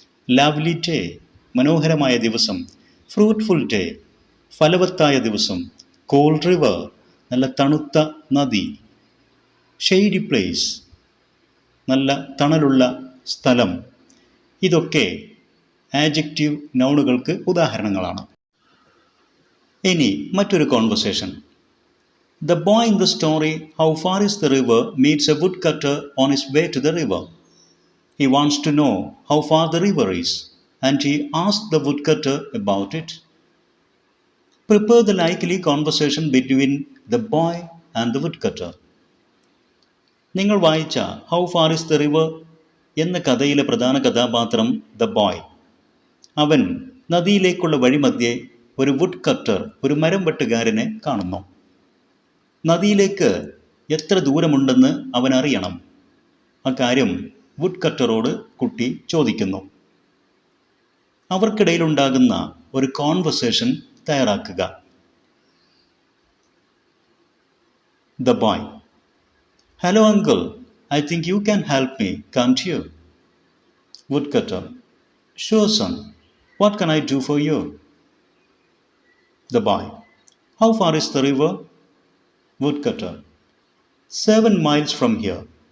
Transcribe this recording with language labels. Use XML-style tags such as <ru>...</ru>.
<ml>Lovely day, മനോഹരമായ ദിവസം. Fruitful day, ഫലവത്തായ ദിവസം. കോൾഡ് റിവർ, നല്ല തണുത്ത നദി. ഷെയ്ഡി പ്ലേസ്, നല്ല തണലുള്ള സ്ഥലം. ഇതൊക്കെ ആഡ്ജക്റ്റീവ് നൗണുകൾക്ക് ഉദാഹരണങ്ങളാണ്. ഇനി മറ്റൊരു conversation.</ml> <en>The boy in the story, How Far is the River, meets a woodcutter on his way to the river. He wants to know how far the river is, and he asks the woodcutter about it. Prepare the likely conversation between the boy and the woodcutter.</en> <ml>നിങ്ങൾ വായിച്ച how far is the river എന്ന കഥയിലെ പ്രധാന കഥാപാത്രം the boy. അവൻ നദിയിലേക്കുള്ള വഴിമധ്യേ ഒരു would cutter, ഒരു മരം വെട്ടുകാരനെ കാണുന്നു. നദിയിലേക്ക് എത്ര ദൂരമുണ്ടെന്ന് അവൻ അറിയണം. അക്കാര്യം വുഡ് കട്ടറോട് കുട്ടി ചോദിക്കുന്നു. അവർക്കിടയിലുണ്ടാകുന്ന ഒരു കോൺവെർസേഷൻ തയ്യാറാക്കുക. The boy:</ml> <en>Hello uncle, I think you can help me, can't you? Woodcutter: Sure son, what can I do for you? The boy: How far is the river? Woodcutter: 7 miles from here.</en>